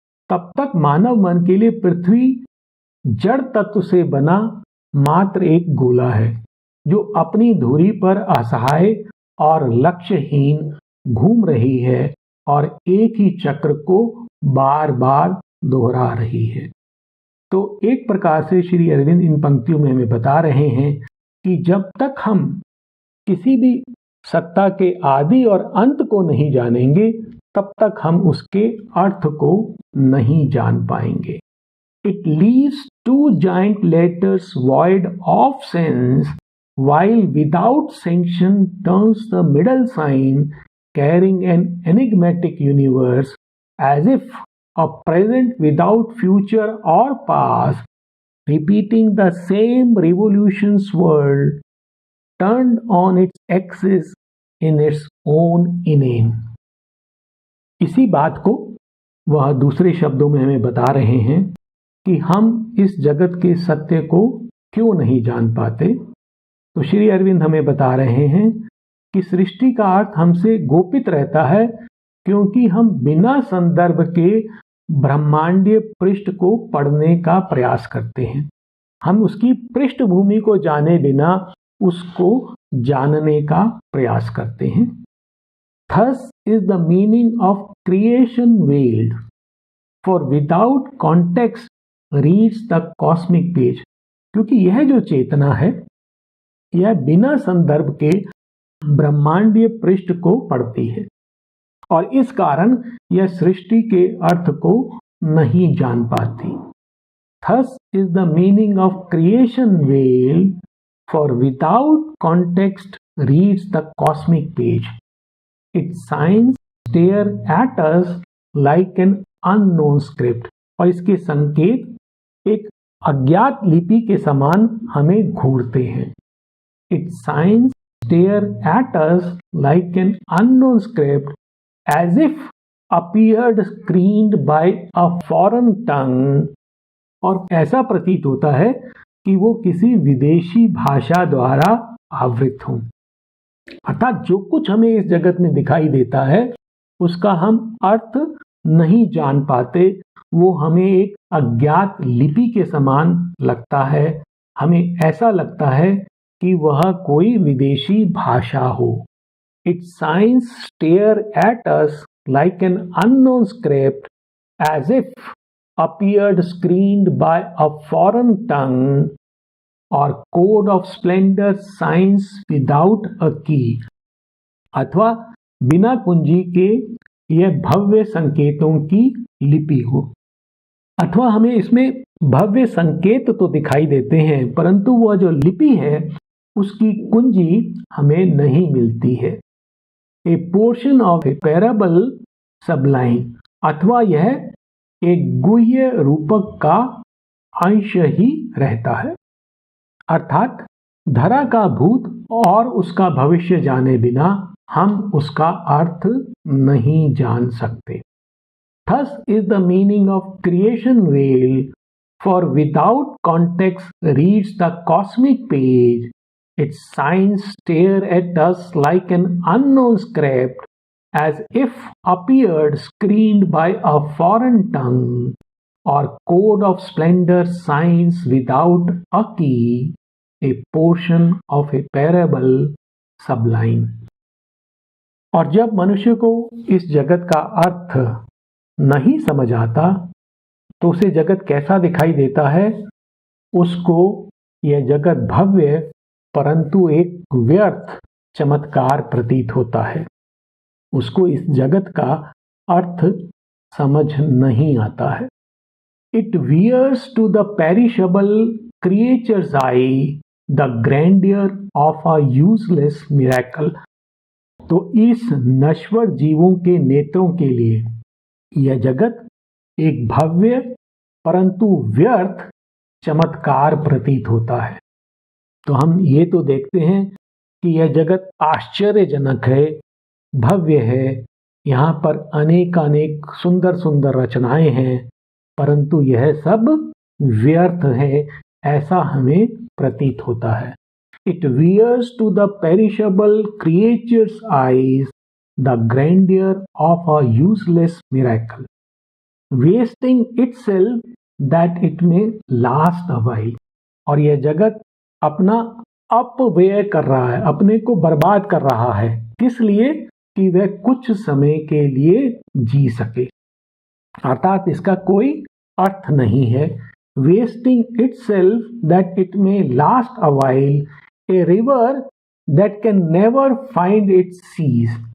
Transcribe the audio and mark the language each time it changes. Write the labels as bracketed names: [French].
[Hindi] तब तक मानव मन के लिए पृथ्वी जड़ तत्व से बना मात्र एक गोला है जो अपनी धुरी पर असहाय और लक्ष्यहीन घूम रही है और एक ही चक्र को बार बार दोहरा रही है। तो एक प्रकार से श्री अरविंद इन पंक्तियों में हमें बता रहे हैं कि जब तक हम किसी भी सत्ता के आदि और अंत को नहीं जानेंगे तब तक हम उसके अर्थ को नहीं जान पाएंगे। [English] It leaves two giant letters void of sense, while without sanction turns the middle sign, carrying an enigmatic universe, as if a present without future or past, repeating the same revolutions world, turned on its axis in its own inane. [Hindi] इसी बात को वह दूसरे शब्दों में हमें बता रहे हैं कि हम इस जगत के सत्य को क्यों नहीं जान पाते। तो श्री अरविंद हमें बता रहे हैं कि सृष्टि का अर्थ हमसे गोपित रहता है क्योंकि हम बिना संदर्भ के ब्रह्मांडीय पृष्ठ को पढ़ने का प्रयास करते हैं। हम उसकी पृष्ठभूमि को जाने बिना उसको जानने का प्रयास करते हैं। [English] Thus is the meaning of creation veiled, for without context reads the cosmic page. [Hindi] क्योंकि यह जो चेतना है यह बिना संदर्भ के ब्रह्मांडीय पृष्ठ को पढ़ती है और इस कारण यह सृष्टि के अर्थ को नहीं जान पाती। [English] Thus is the meaning of creation veiled, for without context reads the cosmic page. Its signs stare at us like an unknown script. [Hindi] और इसके संकेत एक अज्ञात लिपि के समान हमें घूरते हैं। [English] Its signs stare at us like an unknown script, as if appeared screened by a foreign tongue. [Hindi] और ऐसा प्रतीत होता है कि वो किसी विदेशी भाषा द्वारा आवृत हों। अर्थात जो कुछ हमें इस जगत में दिखाई देता है उसका हम अर्थ नहीं जान पाते, वो हमें एक अज्ञात लिपि के समान लगता है। हमें ऐसा लगता है कि वह कोई विदेशी भाषा हो। [English] Its signs stare at us like an unknown script, as if appeared screened by a foreign tongue, or code of splendor signs without a key. [Hindi] अथवा बिना कुंजी के यह भव्य संकेतों की लिपि हो। अथवा हमें इसमें भव्य संकेत तो दिखाई देते हैं परंतु वह जो लिपि है उसकी कुंजी हमें नहीं मिलती है। [English] a portion of a parable sublime, [Hindi] अथवा यह एक गुह्य रूपक का अंश ही रहता है। अर्थात धरा का भूत और उसका भविष्य जाने बिना हम उसका अर्थ नहीं जान सकते। [English] Thus is the meaning of creation veiled, for without context reads the cosmic page. Its signs stare at us like an unknown script, as if appeared screened by a foreign tongue, or code of splendor signs without a key, a portion of a parable sublime. [Hindi] और जब मनुष्य को इस जगत का अर्थ नहीं समझ आता तो उसे जगत कैसा दिखाई देता है? उसको यह जगत भव्य परंतु एक व्यर्थ चमत्कार प्रतीत होता है। उसको इस जगत का अर्थ समझ नहीं आता है। [English] It wears to the perishable creature's eye the grandeur of a useless miracle। [Hindi] तो इस नश्वर जीवों के नेत्रों के लिए यह जगत एक भव्य परंतु व्यर्थ चमत्कार प्रतीत होता है। तो हम ये तो देखते हैं कि यह जगत आश्चर्यजनक है, भव्य है, यहाँ पर अनेक सुंदर सुंदर रचनाएं हैं, परंतु यह सब व्यर्थ है, ऐसा हमें प्रतीत होता है। [English] It wears to the perishable creature's eyes the grandeur of a useless miracle, wasting itself that it may last a while। [Hindi] और यह जगत अपना अपव्यय कर रहा है, अपने को बर्बाद कर रहा है, किस लिए? कि वह कुछ समय के लिए जी सके, अर्थात इसका कोई अर्थ नहीं है। [English] Wasting itself that it may last a while, a river that can never find its seas.